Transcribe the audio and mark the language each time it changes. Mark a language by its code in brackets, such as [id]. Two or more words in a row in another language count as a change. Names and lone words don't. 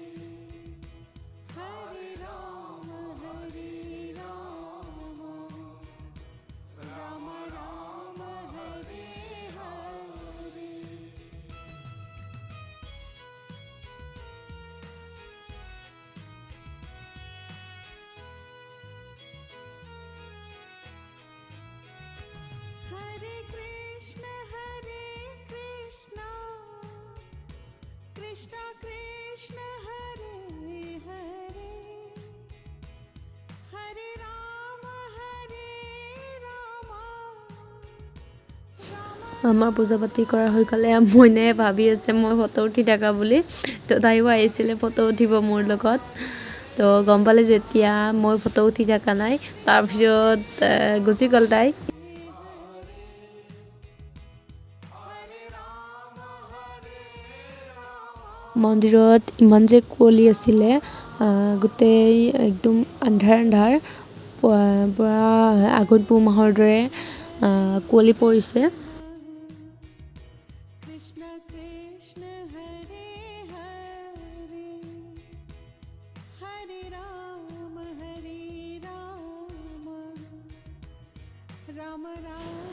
[sa] हरे राम राम राम हरे हरे हरे कृष्ण कृष्ण कृष्ण हरे हरे हरे राम [as] আমাৰ পূজা পাতি কৰা হৈ গ'লে মইনাই ভাবি আছে মই ফটো উঠি থাকা বুলি তো তাইও আহিছিলে ফটো উঠিব মোৰ লগত তো গম পালে যেতিয়া মই ফটো উঠি থাকা নাই তাৰপিছত গুচি গ'ল তাই মন্দিৰত ইমান যে কুঁৱলী আছিলে গোটেই একদম আন্ধাৰ পুৰা আগত পুহ মাহৰ দৰে কুঁৱলী পৰিছে [sa] कृष्ण कृष्ण हरे हरे हरे राम राम राम